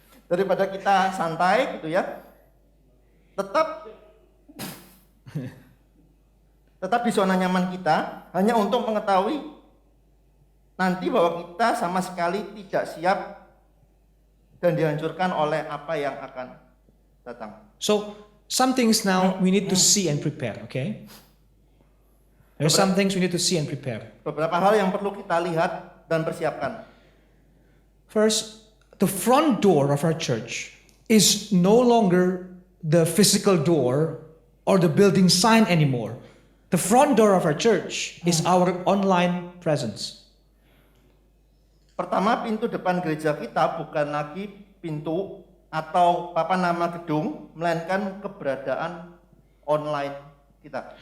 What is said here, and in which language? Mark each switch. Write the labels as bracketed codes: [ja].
[id] Daripada kita santai gitu ya, tetap di zona nyaman kita hanya untuk mengetahui nanti bahwa kita sama sekali tidak siap dan dihancurkan oleh apa yang akan datang. [en] So some things now we need to see and prepare, okay? There's some things we need to see and prepare. [id] Beberapa hal yang perlu kita lihat dan persiapkan. [en] First, the front door of our church is no longer the physical door or the building sign anymore. The front door of our church is our online presence. [id] Pertama, pintu depan gereja kita bukan lagi pintu atau papan nama gedung, melainkan keberadaan online kita.